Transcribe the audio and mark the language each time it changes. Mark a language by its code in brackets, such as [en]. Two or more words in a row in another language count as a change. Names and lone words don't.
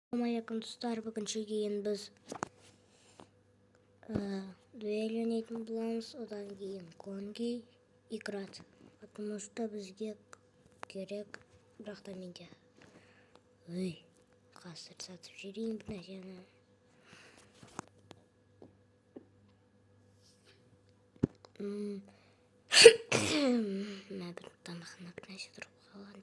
[kk] Ассалаумағалейкум достар, бүгінше кейін біз дуэль ойнайтын боламыз, одан кейін конги [ru] играть, потому что [kk] бізге керек, бірақ та менде қазір сатып жіберейін бір нәрсені. Мен бір тамақына бір нәрсе тұрып қалғандай.